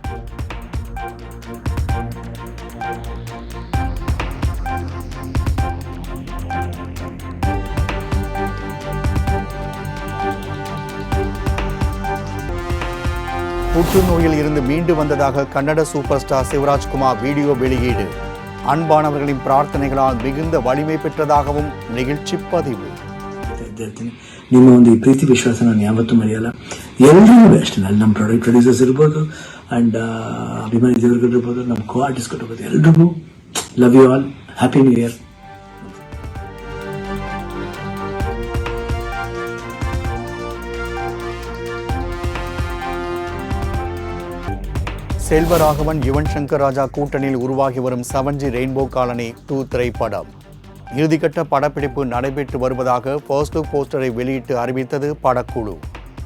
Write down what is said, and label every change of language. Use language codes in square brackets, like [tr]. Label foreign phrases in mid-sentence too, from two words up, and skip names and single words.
[ta] புற்றுநோயில் இருந்து மீண்டு வந்ததாக கன்னட சூப்பர் ஸ்டார் சிவராஜ்குமார் வீடியோ வெளியீடு. அன்பானவர்களின் பிரார்த்தனைகளால் மிகுந்த வலிமை பெற்றதாகவும் நிகழ்ச்சி பதிவு. [kn] ನಿಮ್ಮ ಒಂದು ಈ ಪ್ರೀತಿ ವಿಶ್ವಾಸ ನಾನು ಯಾವತ್ತೂ ಮರೆಯಲ್ಲ. ಎಲ್ರಿಗೂ ಅಷ್ಟೇ, ಅಲ್ಲಿ ನಮ್ಮ [en] product producers [kn] ಇರ್ಬೋದು ಅಂಡ್ ಅಭಿಮಾನಿ ದೇವರುಗಳು ಇರ್ಬೋದು, ನಮ್ಮ [en] co artist [kn] ಇರ್ಬೋದು, ಎಲ್ರಿಗೂ [en] love you all, happy new year. [ta] செல்வராகவன் யுவன் சங்கர் ராஜா கூட்டணியில் உருவாகி வரும் 7G ரெயின்போ காலனி 2 திரைப்படம் இறுதிக்கட்ட படப்பிடிப்பு நடைபெற்று வருவதாக [en] first look [ta] போஸ்டரை வெளியிட்டு அறிவித்தது படக்குழு.